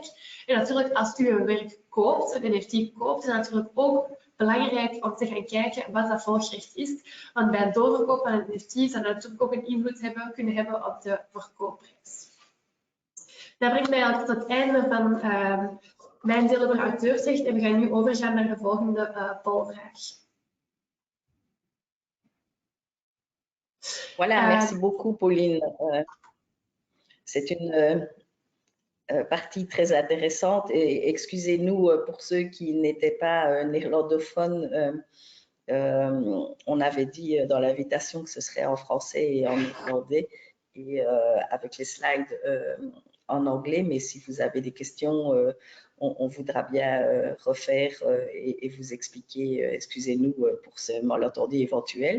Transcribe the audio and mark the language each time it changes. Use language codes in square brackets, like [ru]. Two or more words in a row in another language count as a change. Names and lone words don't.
[nl] En natuurlijk, als u een werk koopt, een NFT koopt, is het natuurlijk ook belangrijk om te gaan kijken wat dat volgrecht is. Want bij het doorverkoop van een NFT zou dat natuurlijk ook een invloed kunnen hebben op de verkoopprijs. Dat brengt mij al tot het einde van mijn deel over auteursrecht en we gaan nu overgaan naar de volgende polvraag. [fr] Voilà, merci beaucoup Pauline. C'est une partie très intéressante et excusez-nous pour ceux qui n'étaient pas néerlandophones. On avait dit dans l'invitation que ce serait en français et en néerlandais et avec les slides en anglais, mais si vous avez des questions, on voudra bien refaire et vous expliquer, excusez-nous pour ce malentendu éventuel.